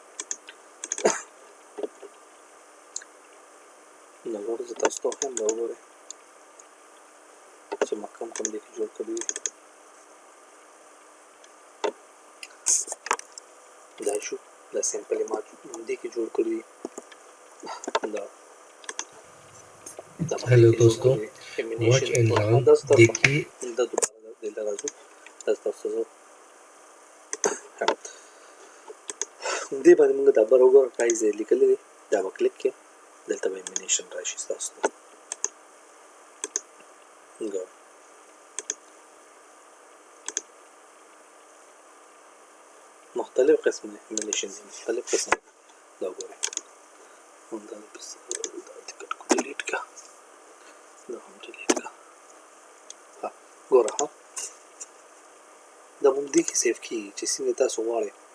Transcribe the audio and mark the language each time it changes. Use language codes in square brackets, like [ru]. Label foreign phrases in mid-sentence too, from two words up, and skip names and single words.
[ps] نو ګورئ زه تاسو ته وښیم دا وګورئ چې ما کوم دې کې جوړ کړي دي دا شو دا سیمپل ما دې کې جوړ کړي دي دا [ur] ہیلو دوستوں واچ اینڈ لرن دیکھیے [ps] دا دوباره دلته راځو دا تاسو دې باندې موږ دا بر وګورئ پرایز یې لیکلی دی دا به کلیک کړئ دلته به انیمیشن راشي ستاسو ته ګورئ مختلف قسمه انیمیشن دي مختلف قسمه دا وګورئ همدا دا ټیکټ کو ډیلیټ کا دا هم ډیلیټ کا ها ګوره ها دا موږ دې کې سیف کیږي چې څنګه تاسو غواړئ